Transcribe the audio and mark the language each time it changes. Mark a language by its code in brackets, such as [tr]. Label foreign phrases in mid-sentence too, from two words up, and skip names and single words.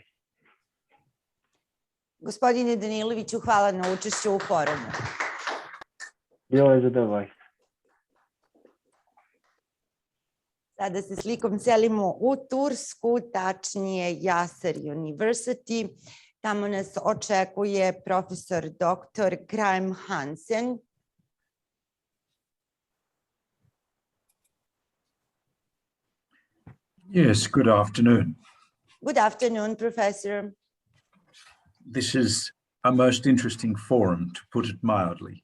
[sr] Gospodine Daniloviću, hvala na učešću u forumu. Bilo je zadovoljstvo. Sada se slikom selimo u Tursku, tačnije Yasser University. Tamo nas očekuje profesor dr. Graham Hansen. [en] Yes, good afternoon. Good afternoon, Professor. This is a most interesting forum, to put it mildly.